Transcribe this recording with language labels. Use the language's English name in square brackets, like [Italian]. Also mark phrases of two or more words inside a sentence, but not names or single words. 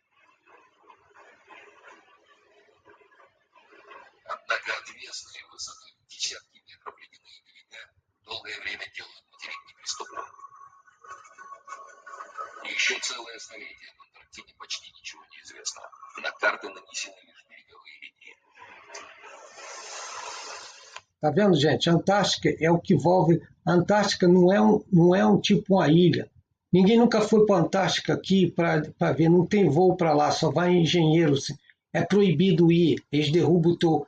[Russian] Однако отвесные высотой десятки метров ледяные берега долгое время делают материк неприступным. Еще целое столетие об Антарктиде почти ничего не известно. На карты нанесены лишь береговые линии. [Portuguese] Tá vendo, gente? A Antártica é o que envolve. A Antártica não é um tipo uma ilha. Ninguém nunca foi para a Antártica aqui para ver. Não tem voo para lá, só vai engenheiros. É proibido ir. Eles derrubam o teu.